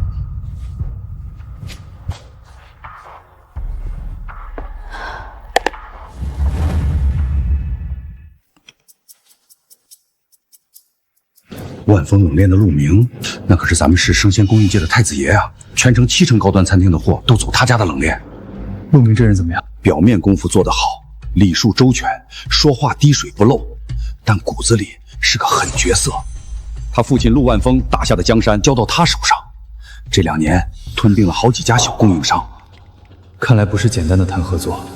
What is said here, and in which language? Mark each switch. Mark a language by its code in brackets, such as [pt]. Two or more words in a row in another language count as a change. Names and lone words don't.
[zh] 万丰冷链的陆明，那可是咱们市生鮮供應界的太子爺啊！全城70%高端餐廳的貨都走他家的冷鏈。陸明這人怎麼樣？表面功夫做得好，禮數周全，說話滴水不漏，但骨子裡是個狠角色。他父親陸萬豐打下的江山交到他手上，這2年吞併了好幾家小供應商。看來不是簡單的談合作。